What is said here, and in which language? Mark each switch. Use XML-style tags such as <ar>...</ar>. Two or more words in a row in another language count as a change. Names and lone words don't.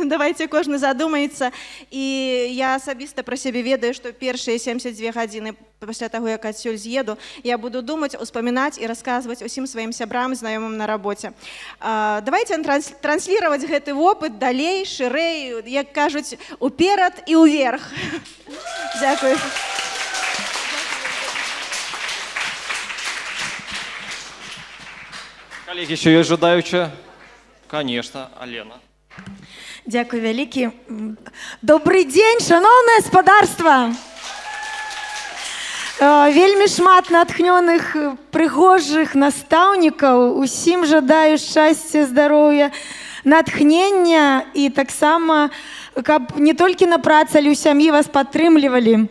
<be>Давайте кожны задумаецца. І я асабіста пра сябе ведаю, што першыя 72 гадзіны пасля таго, як адсюль з'еду, я буду думаць, успамінаць і расказваць усім сваім сябрам, знаёмым на рабоце.</be> <ru>Давайте транслировать</ru> <be>гэты вопыт далей, шырэй, як кажуць, уперад і ўверх. Дзякую.</be> <ru>Коллеги, еще есть желающие? Конечно, Алена.</ru> <be>Дякую вялікі. Добрый дзень, шановнае спадарства! Вельмі шмат натхнёных, прыгожых настаўнікаў. Усім жадаю шчасця, здароўя, натхнення і таксама, каб не толькі на працы, але ў сям'і вас падтрымлівалі.</be>